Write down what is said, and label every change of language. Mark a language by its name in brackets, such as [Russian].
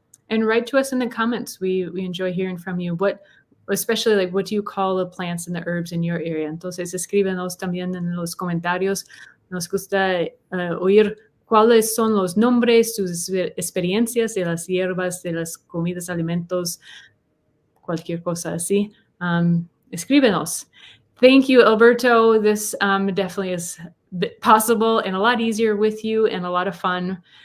[English] And write to us in the comments. We enjoy hearing from you. Especially like what do you call the plants and the herbs in your area? [Spanish] Entonces escríbenos también en los comentarios. Nos gusta oír cuáles son los nombres, sus experiencias de las hierbas, de las comidas, alimentos, cualquier cosa así. Escríbenos. [English] Thank you, Alberto. This definitely is possible and a lot easier with you and a lot of fun.